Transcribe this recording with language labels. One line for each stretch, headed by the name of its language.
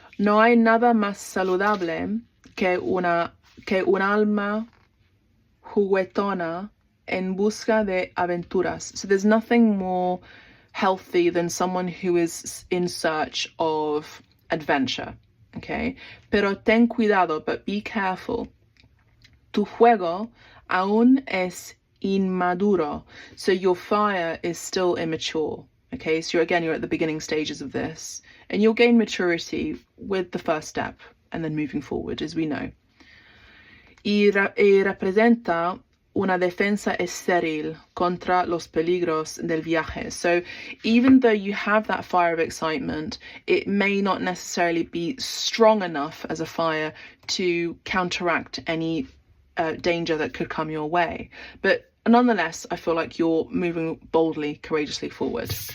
Spanish: No hay nada más saludable que un alma juguetona en busca de aventuras.
English: So there's nothing more healthy than someone who is in search of adventure. Okay,
Spanish: pero ten cuidado,
English: but be careful.
Spanish: Tu fuego aún es inmaduro,
English: so your fire is still immature. Okay, so you're at the beginning stages of this, and you'll gain maturity with the first step and then moving forward, as we know.
Spanish: Y representa una defensa estéril contra los peligros del viaje.
English: So even though you have that fire of excitement, it may not necessarily be strong enough as a fire to counteract any danger that could come your way. But nonetheless, I feel like you're moving boldly, courageously forward.